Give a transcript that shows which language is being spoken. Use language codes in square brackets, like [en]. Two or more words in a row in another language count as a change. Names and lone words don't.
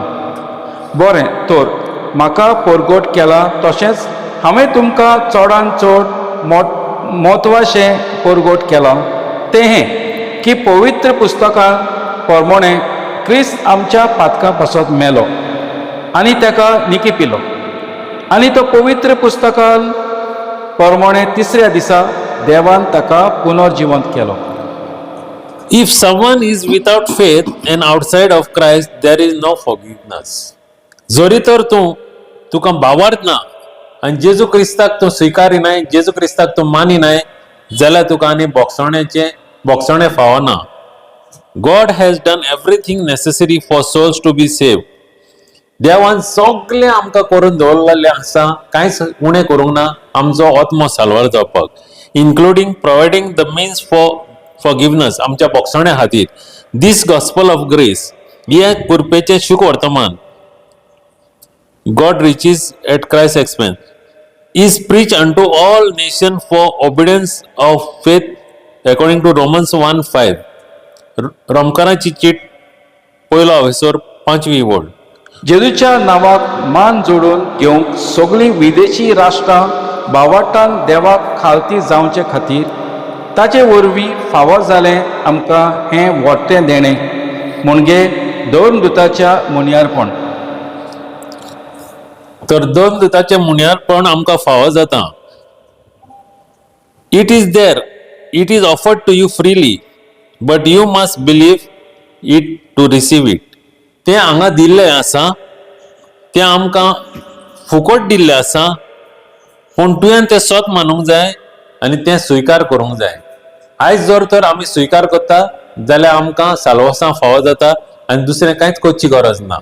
[kok] बरें, तर म्हाका पोरगोट केला तशेंच हांवें तुमकां चडांत चड म्हत्वाचें पोरगोट केलां तें हें की पवित्र पुस्तकां प्रमाणें क्रिस्त आमच्या पातकां पासत मेलो आनी ताका निकिपिलो आनी तो पवित्र पुस्तकां प्रमाणें 3ऱ्या दिसा देवान ताका पुनर्जिवंत केलो. [en] If someone is without faith and outside of Christ, there is no forgiveness. [kok] जरी तर तुका भावार्थ ना आनी जेजू क्रिस्ताक तूं स्विकारिनाय, जेजू क्रिस्ताक तूं मानिनाय जाल्यार तुका आनी बोगसणे फावो ना. [en] God has done everything necessary for souls to be saved. [kok] देवान सगळें आमकां करून दवरलेलें आसा, कांयच उणें करूंक ना आमचो आत्मो साल्वार जावपाक, [en] including providing the means for forgiveness [kok] आमच्या बोगसण्या खातीर. [en] this gospel of grace, [kok] हे कृपेचें शुभ वर्तमान, [en] God riches at Christ's expense, is preached unto all nations for obedience of faith according to Romans 1:5. [kok] रोमकारांची चीट 1 हावेसर 5वी वड. जेजूच्या नांवाक मान जोडून घेवंक सगळीं विदेशी राष्ट्रां भावार्थान देवाक खालती जावचे खातीर ताचे वरवीं फावो जालें आमकां हें व्हडलें देणें म्हणजे दोन दुताच्या मुनियारपण. तर दोन दुताचें मुनियारपण आमकां फावो जाता. [en] It is there, it is offered to you freely, but you must believe it to receive it. [kok] तें हांगा दिल्लें आसा, तें आमकां फुकट दिल्लें आसा, पूण तुवें तें स्वत मानूंक जाय आनी तें स्विकार करूंक जाय. आयज जर तर आमी स्विकार करता जाल्यार आमकां साल्वासां फावो जाता आनी दुसरें कांयच करची गरज ना.